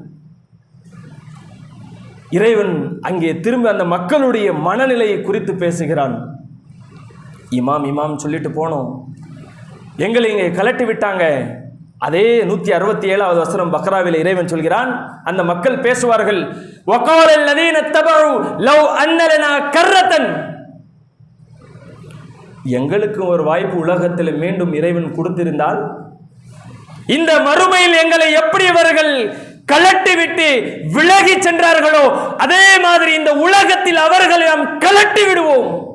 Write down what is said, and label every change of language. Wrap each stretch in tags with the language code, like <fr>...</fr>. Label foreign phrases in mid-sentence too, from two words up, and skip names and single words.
<ta>இறைவன் அங்கே திரும்ப அந்த மக்களுடைய மனநிலையை குறித்து பேசுகிறான். இமாம் இமாம் சொல்லிட்டு போனோம், எங்களை இங்கே கலட்டி விட்டாங்க. அதே 167வது வசனம் பக்ராவில் இறைவன் சொல்கிறான், அந்த மக்கள் பேசுவார்கள்,</ta> <ar>وَقَالَ الَّذِينَ اتَّبَعُوا لَوْ أَنَّ لَنَا كَرَّةً.</ar> <ta>எங்களுக்கு ஒரு வாய்ப்பு உலகத்தில் மீண்டும் இறைவன் கொடுத்திருந்தால், இந்த மறுமையில் எங்களை எப்படி அவர்கள் கலட்டி விட்டு விலகி சென்றார்களோ அதே மாதிரி இந்த உலகத்தில் அவர்களை நாம் கலட்டி விடுவோம்.</ta>